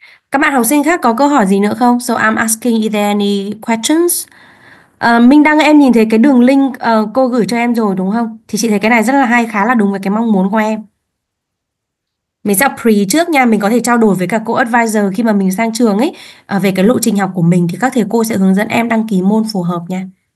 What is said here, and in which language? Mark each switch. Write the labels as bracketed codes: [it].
[vi] Các bạn học sinh khác có câu hỏi gì nữa không? [en] So I'm asking, is there any questions? [vi] Minh Đăng, em nhìn thấy cái đường link cô gửi cho em rồi đúng không? Thì chị thấy cái này rất là hay, khá là đúng với cái mong muốn của em. Mình sẽ pre trước nha, mình có thể trao đổi với cả cô advisor khi mà mình sang trường ấy, về cái lộ trình học của mình thì các thầy cô sẽ hướng dẫn em đăng ký môn phù hợp nha.